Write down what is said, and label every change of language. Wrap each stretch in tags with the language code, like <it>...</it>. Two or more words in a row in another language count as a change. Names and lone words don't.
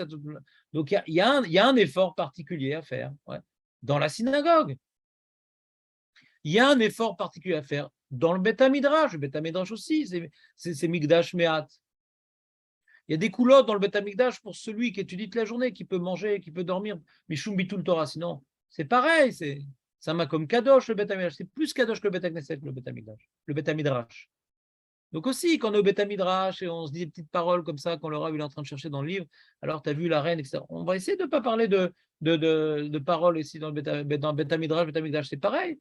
<fr>Donc, il y a un effort particulier à faire. Ouais. Dans la synagogue. Il y a un effort particulier à faire. dans le</fr> <he>בית מדרש</he> <fr>aussi, c'est</fr> <he>מקדש מעט.</he> <fr>Il y a des coulottes dans le</fr> <he>בית המקדש</he> <fr>pour celui qui étudie toute la journée, qui peut manger, qui peut dormir.</fr> <he>משום ביטול תורה,</he> <fr>sinon, c'est pareil, c'est un</fr> <he>מקום קדוש</he> <fr>le</fr> <he>בית המקדש.</he> <fr>C'est plus kadosh que le</fr> <he>בית כנסת,</he> <fr>le</fr> <he>בית המקדש,</he> <fr>le</fr> <he>בית מדרש.</he> <fr>Donc aussi, quand on est au</fr> <he>בית מדרש</he> <fr>et on se dit des petites paroles comme ça, quand le Rav il est en train de chercher dans le livre, alors tu as vu la reine, etc. On va essayer de ne pas parler de paroles ici dans le</fr> <he>בית מדרש,</he> <fr>c'est pareil.</fr>